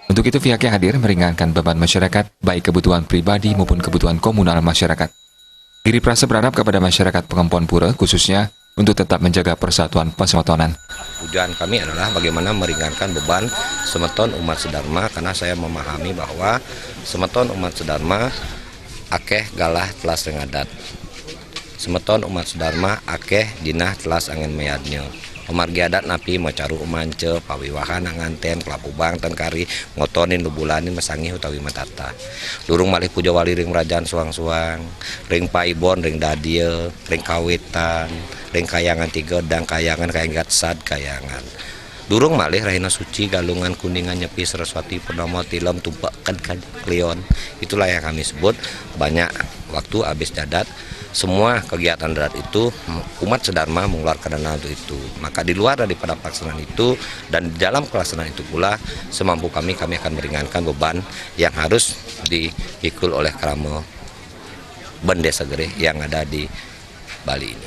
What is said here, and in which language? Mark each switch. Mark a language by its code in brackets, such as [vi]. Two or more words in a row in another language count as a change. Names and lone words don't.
[id] Untuk itu pihaknya hadir meringankan beban masyarakat, baik kebutuhan pribadi maupun kebutuhan komunal masyarakat. Giri Prasta berharap kepada masyarakat Pengempon Pura khususnya untuk tetap menjaga persatuan persatuan. Tujuan kami adalah bagaimana meringankan beban semeton umat sedharma, karena saya memahami bahwa semeton umat sedharma [ban] akeh galah telas rengadat. Semeton umat sedharma akeh dinah telas angin mayadnya. Pemargi adat napi macaru umance, pawiwahan anganten, kelapubang, tengkari, ngotonin, lubulanin, mesangi utawi matata. Durung malih puja wali ring rajaan suang-suang, ring paibon, ring dadie, ring kawitan, ring kayangan tiga, dan kayangan kayangat sad kayangan. Durung malih rahina suci, galungan kuningan nyepi Saraswati Purnama tilem tumpakan klion. [id] Itulah yang kami sebut banyak waktu habis dadat. Semua kegiatan dadat itu umat sedharma mengeluarkan dana untuk itu. Maka di luar daripada pelaksanaan itu dan di dalam pelaksanaan itu pula semampu kami akan meringankan beban yang harus dipikul oleh Keramo Ben Desa Gerih yang ada di Bali ini.